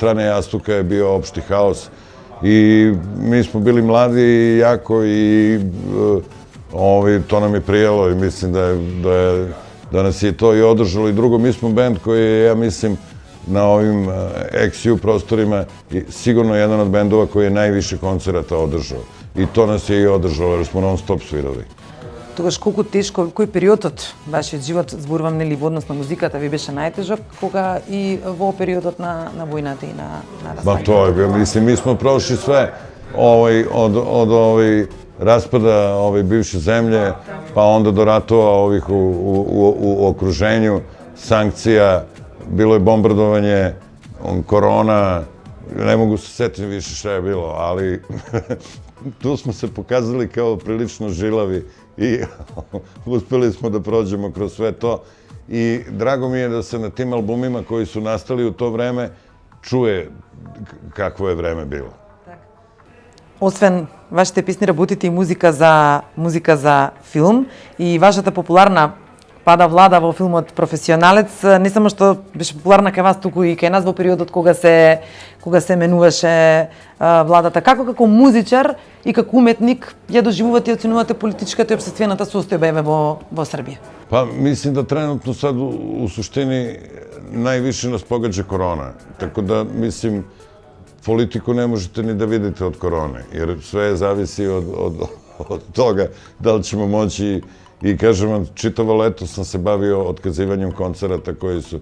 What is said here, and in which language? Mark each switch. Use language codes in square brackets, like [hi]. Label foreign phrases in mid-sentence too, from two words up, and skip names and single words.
[sr] strane Jastuka je bio opšti haos i mi smo bili mladi i jako i to nam je prijelo i mislim da nas je to i održalo i drugo, mi smo band koji je, ja mislim, na ovim XU prostorima sigurno jedan od bendova koji je najviše koncerata održao i to nas je i održalo jer smo non stop svirali. [mk] Тогаш колку тешко, кој периодот вашиот живот, зборувам нели во однос на музиката, ви беше најтежок, кога и во периодот на војната и на [sr] Ba to je bilo, mislim, mi smo prošli sve od raspada bivše zemlje, pa onda do ratova ovih u okruženju, sankcija, bilo je bombardovanje, korona, ne mogu se setiti više šta je bilo, ali tu smo se pokazali kao prilično žilavi i uspeli smo da prođemo kroz sve to i drago mi je da se na tim albumima koji su nastali u to vreme čuje kakvo je vreme bilo. [mk] Освен вашите песни, работите и музика за филм и вашата популарна Пада Влада во филмот Професионалец, не само што беше популарна кај вас, туку и кај нас во периодот кога се менуваше владата. Како музичар и како уметник ја доживувате и оценувате политичката и општествената состојба во Србија? [sr] Pa mislim da trenutno sad u suštini najviše nas pogađa korona. Tako da mislim politiku ne možete ni da vidite od korone, jer sve zavisi od toga da li ćemo moći. I kažem vam, čitavo leto sam se bavio otkazivanjem koncerata koji su...